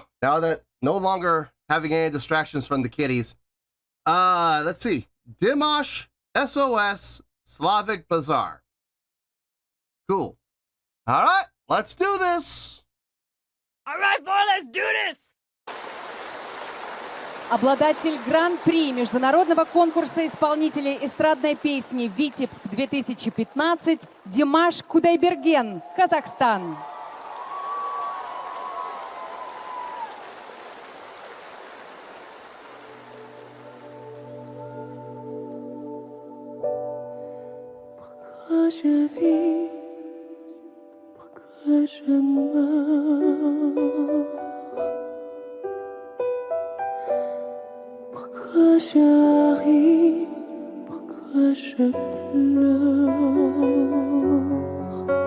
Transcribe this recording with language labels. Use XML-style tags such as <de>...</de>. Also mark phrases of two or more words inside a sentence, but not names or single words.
<en>Now that no longer having any distractions from the kitties. Let's see. Dimash, S.O.S, Slavic Bazaar. Cool. All right, let's do this. All right, boy, let's do this.</en> <ru>Обладатель Гран-при международного конкурса исполнителей эстрадной песни «Витебск 2015» Димаш Qudaibergen, Казахстан.</ru> <fr>Je vis, pourquoi je meurs, pourquoi je ris, pourquoi je pleure.</fr>